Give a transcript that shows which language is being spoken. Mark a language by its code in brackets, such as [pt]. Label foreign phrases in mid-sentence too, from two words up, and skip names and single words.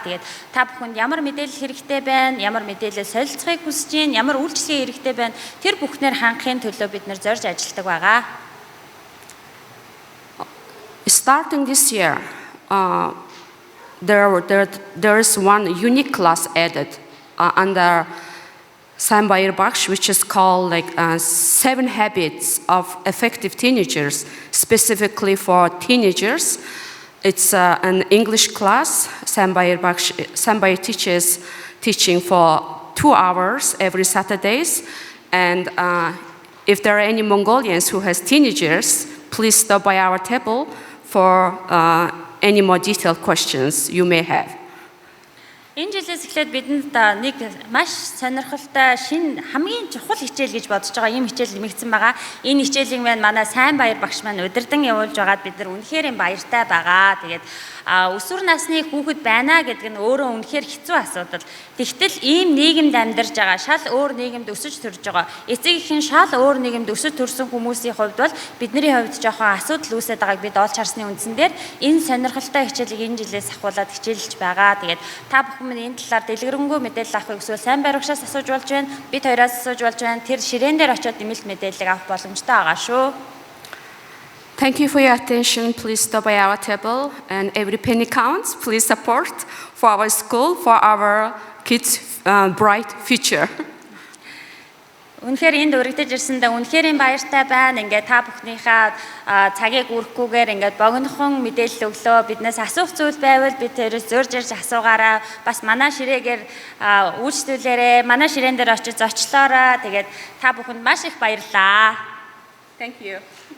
[mn] Тэгээд та бүхэнд ямар мэдээлэл хэрэгтэй байна, ямар мэдээлэл солилцохыг хүсэж байна, ямар үйлчилгээ хэрэгтэй байна, тэр бүхнээр хангахын төлөө бид нар зорж ажилладаг байгаа. [en] Starting this year, there is one unique class added under Sambair Baksh, which is called like 7 Habits of Effective Teenagers, specifically for teenagers. It's an English class. Sambair teaches teaching for 2 hours every Saturdays. And if there are any Mongolians who has teenagers, please stop by our table for any more detailed questions you may have. [mn] Энэ жилээс эхлээд бидэнд нэг маш сонирхолтой шинэ хамгийн чухал хичээл гэж бодож байгаа ийм хичээл нэмэгдсэн байгаа. Энэ хичээлийн манай сайн баяр багш маань удирдан явуулж байгаад бид нар үнэхээр баяртай байгаа. Тэгээд өсвөр насны хүүхэд байна гэдэг нь өөрөө үнэхээр хэцүү асуудал. Тэгтэл ийм нийгэмд амьдарч байгаа, шал өөр нийгэмд өсөж төрж байгаа. Эцэг эхийн шал өөр нийгэмд өсөж төрсэн хүмүүсийн хувьд бол бидний хувьд жоохон асуудал үүсээд байгааг бид олж харсны үндсэн дээр энэ сонирхолтой хичээлийг энэ жилээс ахуулаад хичээлж байгаа. Тэгээд та бүхэн энэ талаар дэлгэрэнгүй мэдээлэл авахыг эсвэл сайн баяр багшаас асууж болж байна. Бид хоёроос асууж болж байна. Тэр ширээн дээр очиод нэмэлт мэдээлэл авах боломжтой байгаа шүү. [en] Thank you for your attention. Please stop by our table, and every penny counts. Please support for our school, for our kids' bright future. [mn] Үнэхээр энд өргөдөж ирсэндээ үнэхээр баяртай байна. Ингээд та бүхнийхээ цагийг үргэхгүйгээр ингээд богинохон мэдээлэл өглөө. Биднээс асуух зүйл байвал бид тэрээс зөрж ирж асуугаараа. Бас манай ширээгээр үйлчлүүлээрээ, манай ширээн дээр очиж зочлоороо. Тэгээд та бүхэнд маш их баярлалаа. [en] Thank you.